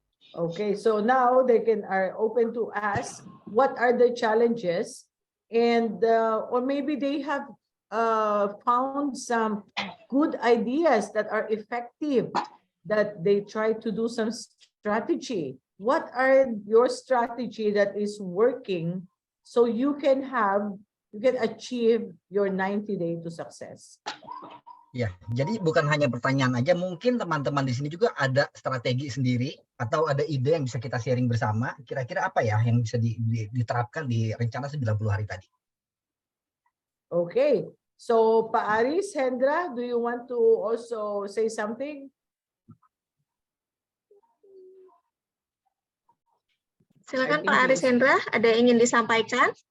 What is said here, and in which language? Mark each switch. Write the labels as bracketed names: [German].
[English] Okay, so now they are open to ask what are the challenges, and or maybe they have found some good ideas that are effective, that they try to do some strategy. What are your strategy that is working so you can achieve your 90-day to success? [Indonesian] Ya, jadi bukan hanya pertanyaan aja, mungkin teman-teman di sini juga ada strategi sendiri atau ada ide yang bisa kita sharing bersama. Kira-kira apa ya yang bisa diterapkan di rencana 90 hari tadi? [English] Okay, so Pak Aris, Hendra, do you want to also say something? [Indonesian] Silakan Pak Aris Hendra, ada yang ingin disampaikan?